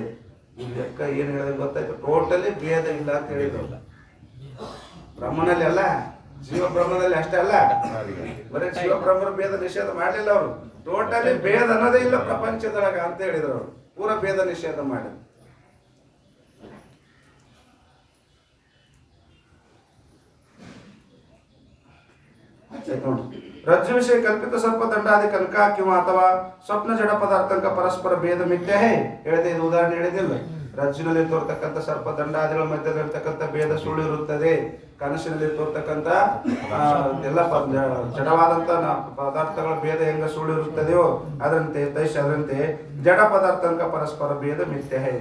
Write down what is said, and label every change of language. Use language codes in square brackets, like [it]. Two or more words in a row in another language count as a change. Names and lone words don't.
[kn] ಈ ಲೆಕ್ಕ ಏನ್ ಹೇಳಿದ್ರೆ ಗೊತ್ತಾಯ್ತು. ಟೋಟಲಿ ಭೇದ ಇಲ್ಲ ಅಂತ ಹೇಳಿದ್ರು. ಬ್ರಹ್ಮನಲ್ಲಿ ಅಲ್ಲ, ಜೀವ ಬ್ರಹ್ಮದಲ್ಲಿ ಅಷ್ಟೇ ಅಲ್ಲ, ಬರೀ ಜೀವ ಬ್ರಹ್ಮರ ಭೇದ ನಿಷೇಧ ಮಾಡಲಿಲ್ಲ ಅವರು. ಟೋಟಲಿ ಭೇದ ಅನ್ನೋದೇ ಇಲ್ಲ ಪ್ರಪಂಚದೊಳಗ ಅಂತ ಹೇಳಿದ್ರು ಅವರು. ಪೂರ ಭೇದ ನಿಷೇಧ ಮಾಡಿದ್ರು. [hi] रज्जु विषय कल्पित सर्प दंडादि कनक किंवा अथवा स्वप्न जड़ पदार्थक परस्पर भेद मिथ्या है [kn] ಹೇಳಿದೆ. ಇದು ಉದಾಹರಣೆ ಹೇಳಿದಿಲ್ಲ. ರಜ್ಜುನಲ್ಲಿ ತೋರ್ತಕ್ಕಂಥ ಸರ್ಪ ದಂಡಾದಿಗಳ ಮಧ್ಯದಲ್ಲಿರ್ತಕ್ಕಂಥ ಭೇದ ಸುಳ್ಳು ಇರುತ್ತದೆ. ಕನಸಿನಲ್ಲಿ ತೋರ್ತಕ್ಕಂಥ ಎಲ್ಲ ಜಡವಾದಂತ ಪದಾರ್ಥಗಳ ಭೇದ ಹೆಂಗ ಸುಳ್ಳು ಇರುತ್ತದೆಯೋ ಅದರಂತೆ ಅದರಂತೆ [hi] जड़ पदार्थक परस्पर भेद मिथ्या है.